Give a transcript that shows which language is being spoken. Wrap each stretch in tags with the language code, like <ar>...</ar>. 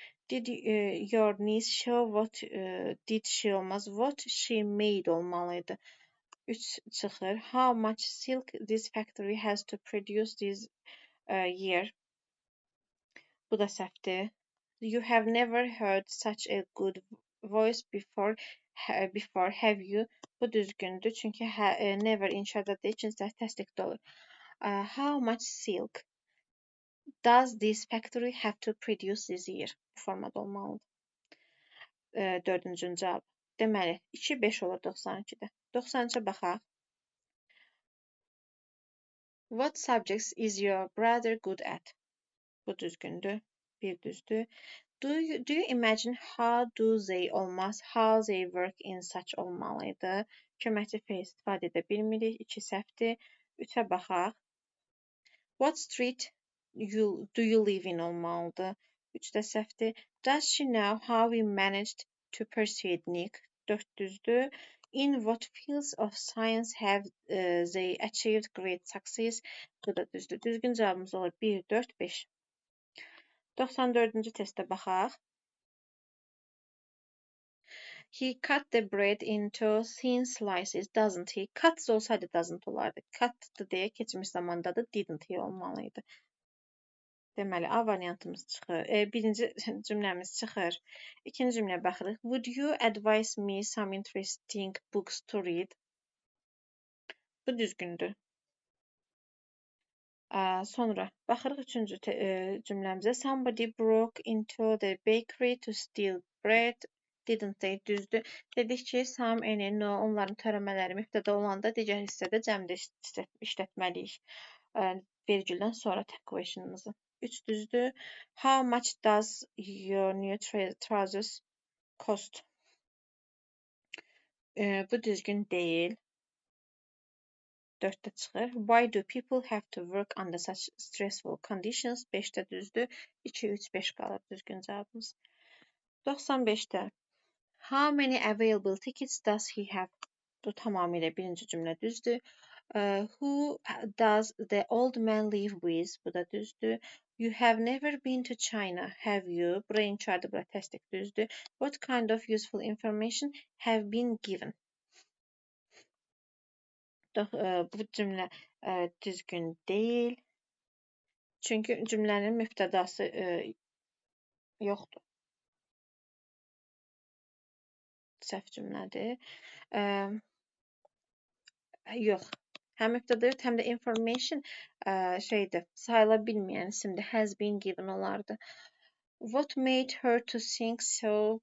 <en>Did your niece show what did she olmaz, what she made olmalıydı.</en> <az>3 çıxır.</az> <en>How much silk this factory has to produce this year?</en> <az>Bu da səhvdir.</az> <en>You have never heard such a good voice before, have you?</en> <az>Bu düzgündür. Çünki never inşadadığı üçün təsdiqdə olur.</az> <en>How much silk does this factory have to produce this year?</en> <az>Bu formada olmalıdır. Dördüncü cavab. Deməli, 2-5 olur 92-də. 93-ə baxaq.</az> <en>What subjects is your brother good at?</en> <az>Bu düzgündür. Bir düzdür.</az> <en>Do you imagine how do they olmaz? How they work in such olmalıydı.</en> <az>Köməkçi fe'l istifadə edə bilmirik. 2 səhvdir. 3'ə baxaq.</az> <en>What street do you live in olmalıdır.</en> <az>3 də səhvdir.</az> <en>Does she know how we managed to persuade Nick?</en> <az>4 düzdür.</az> <en>In what fields of science have they achieved great success?</en> <az>Bu da düzdür. Düzgün cavabımız olur 1, 4, 5. 94-cü testə baxaq.</az> <en>He cut the bread into thin slices, doesn't he?</en> <az>Cut olsaydı doesn't olardı. Cut'dı deyə keçmiş zamandadır, didn't he olmalıydı. Deməli, A variantımız çıxır. Birinci cümləmiz çıxır. İkinci cümləyə baxırıq.</az> <en>Would you advise me some interesting books to read?</en> <az>Bu düzgündür. Sonra baxırıq üçüncü cümləmizə.</az> <en>Somebody broke into the bakery to steal bread. Didn't they?</en> <az>Düzdür. Dedik ki, some, any, no, onların törəmələri mübtəda olanda digər hissədə cəmdə işlətməliyik. Vergüldən sonra tag question'ımızı. 3 düzdür.</az> <en>How much does your new trousers cost?</en> <az>Bu düzgün deyil. 4'te çıxır.</az> <en>Why do people have to work under such stressful conditions?</en> <az>5'te düzdür. 2, 3, 5 qalır düzgün cavabımız. 95'te.</az> <en>How many available tickets does he have?</en> <az>Bu tamamilə birinci cümlə düzdür.</az> <en>Who does the old man live with?</en> <az>Bu da düzdür.</az> <en>You have never been to China, have you?</en> <az>Bura inkardır, bura təsdiq düzdür.</az> <en>What kind of useful information have been given?</en> <az>Bu cümlə düzgün deyil. Çünki cümlənin mübtədası yoxdur. Səhv cümlədir. Yox. Həm mübtəda yox, həm də information sayıla bilməyən isimdir.</az> <en>Has been given olardı. What made her to think so?</en>